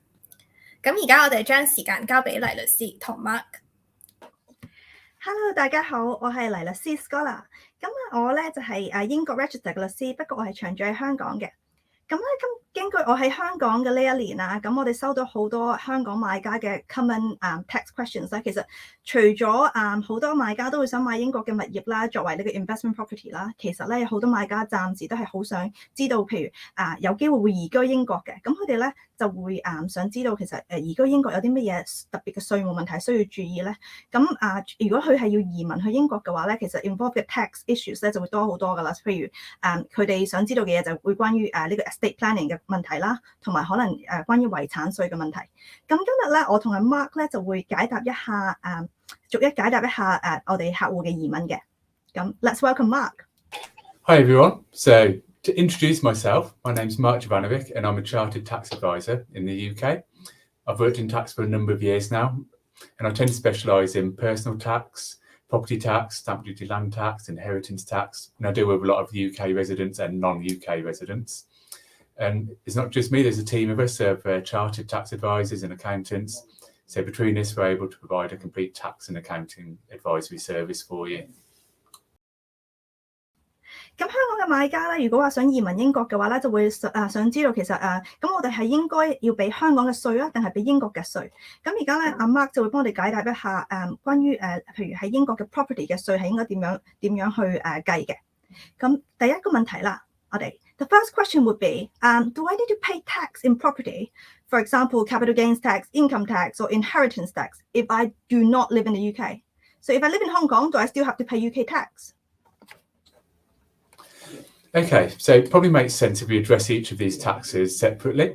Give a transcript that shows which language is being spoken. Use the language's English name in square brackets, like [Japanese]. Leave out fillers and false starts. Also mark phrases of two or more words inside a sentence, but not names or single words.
[Cantonese] 咁而家我哋將時間交俾黎律師同 Mark。Hello， 大家好，我係黎律師 Scholar。咁我咧就係英國 register 嘅律師，不過我係長住喺香港嘅。咁咧根據我喺香港嘅呢一年啦，咁我哋收到好多香港買家嘅 [English] common tax questions [Cantonese] 啦。其實除咗好多買家都會想買英國嘅物業啦，作為呢個 [English] investment property [Cantonese] 啦，其實咧有好多買家暫時都係好想知道，譬如有機會會移居英國嘅，咁佢哋咧就會想知道其實移居英國有啲乜嘢特別嘅稅務問題需要注意咧。咁如果佢係要移民去英國嘅話咧，其實 involve 嘅 [English] tax issues [Cantonese] 咧就會多好多噶啦。譬如佢哋想知道嘅嘢就會關於呢個 [English] estate planning [Cantonese] 嘅問題啦，同埋可能關於遺產稅嘅問題。咁今日咧，我同阿 Mark 咧就會解答一下逐一解答一下我哋客戶嘅疑問嘅。 [English] 咁 Let's welcome Mark. Hi everyone. So to introduce myself, my name's Mark Jovanovic and I'm a chartered tax advisor in the UK. I've worked in tax for a number of years now and I tend to specialise in personal tax, property tax, stamp duty, land tax, inheritance tax, and I deal with a lot of UK residents and non-UK residents. And it's not just me, there's a team of us of chartered tax advisors and accountants. So between us, we're able to provide a complete tax and accounting advisory service for you. [Cantonese] 咁香港嘅買家咧，如果話想移民英國嘅話咧，就會想知道其實咁我哋係應該要俾香港嘅稅啊，定係俾英國嘅稅？咁而家咧，阿 Mark 就會幫我哋解答一下關於譬如喺英國嘅 property 嘅稅係應該點樣去計嘅。咁第一個問題啦，我哋 [English] The first question would be, do I need to pay tax in property? For example, capital gains tax, income tax, or inheritance tax if I do not live in the UK? So if I live in Hong Kong, do I still have to pay UK tax? Okay, so it probably makes sense if we address each of these taxes separately.